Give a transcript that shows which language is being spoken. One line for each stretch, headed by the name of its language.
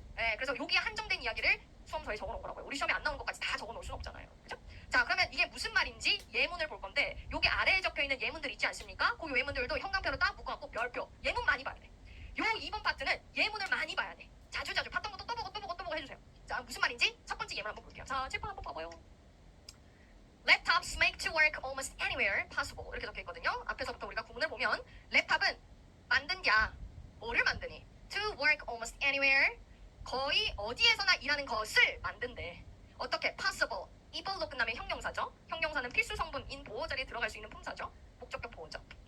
Korean: 네, 그래서 여기에 한정된 이야기를 수험서에 적어놓은 거라고요. 우리 시험에 안 나오는 것까지 다 적어놓을 수는 없잖아요. 그죠? 자 그러면 이게 무슨 말인지 예문을 볼 건데 여기 아래에 적혀있는 예문들 있지 않습니까? 그 예문들도 형광펜으로 딱 묶어갖고 별표 예문 많이 봐야 돼. 요 2번 파트는 예문을 많이 봐야 돼. 자주 봤던 것도 또보고 해주세요. 자 무슨 말인지 첫 번째 예문 한번 볼게요. 자 칠판 한번 봐봐요.
English: Laptops make to work almost anywhere possible
Korean: 이렇게 적혀있거든요. 앞에서부터 우리가 구문을 보면 랩탑은 만든야 뭐를 만드니?
English: To work almost anywhere
Korean: 거의 어디에서나 일하는 것을 만든대. 어떻게? possible able로 끝나면 형용사죠. 형용사는 필수 성분인 보호 자리에 들어갈 수 있는 품사죠. 목적격 보호죠.